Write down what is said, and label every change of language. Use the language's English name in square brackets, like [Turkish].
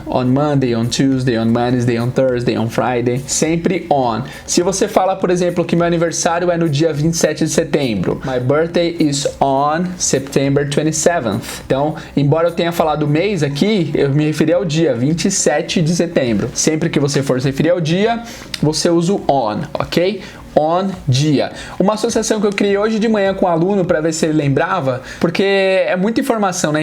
[English] On Monday, on Tuesday, on Wednesday, on Thursday, on Friday. [Portuguese] Sempre on. Se você fala, por exemplo, que meu aniversário é no dia 27 de setembro. [English] My birthday is on September 27th. [Portuguese] Então, embora eu tenha falado o mês aqui, eu me referi ao dia 27 de setembro. Sempre que você for se referir ao dia, você usa o on, ok? on, dia. Uma associação que eu criei hoje de manhã com o aluno para ver se ele lembrava, porque é muita informação, né?